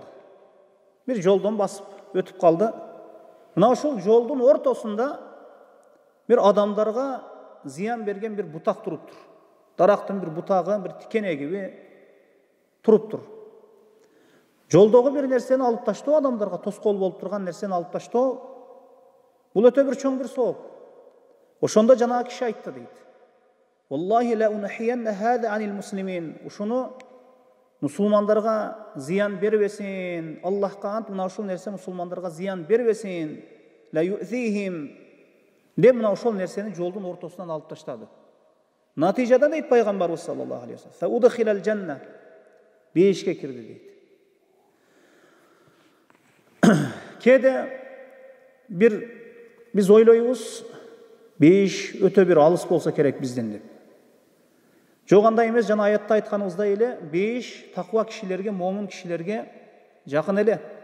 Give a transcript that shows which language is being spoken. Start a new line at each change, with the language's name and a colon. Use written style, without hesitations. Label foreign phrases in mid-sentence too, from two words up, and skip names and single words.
Kyrgyz: Бир жолдон басып өтүп калды. Мына ошол жолдун ортосунда бир адамдарга зыян берген бир бутак туруптур. Дарактын бир бутагы, бир тикенеги туруптур. Жолдогу бир нерсени алып таштоо, адамдарга тоскоол болуп турган нерсени алып таштоо, бул өтө бир чоң бир сооп. Ошондо жанагы киши айтты дейт:
Arabic: "والله لأنحين هذا عن المسلمين."
Kyrgyz: Ушуну мусулмандарга зыян бербесин. Аллахка ант, мына ушул нерсе мусулмандарга зыян бербесин.
Arabic: لا يؤذيهم.
Kyrgyz: Деп мына ошол нерсени жолдун ортосунан алып таштады. Натыйжада дейт пайгамбарыбыз
Arabic: صلى الله عليه وسلم: "فأدخل الجنة."
Kyrgyz: Бейишке кирди дейт. Кээде биз ойлойбуз, бейиш өтө бир алыс болсо керек бизден деп. Жок, андай эмес, жана аятта айтканыбыздай эле, бейиш таква кишилерге, момун кишилерге жакын эле.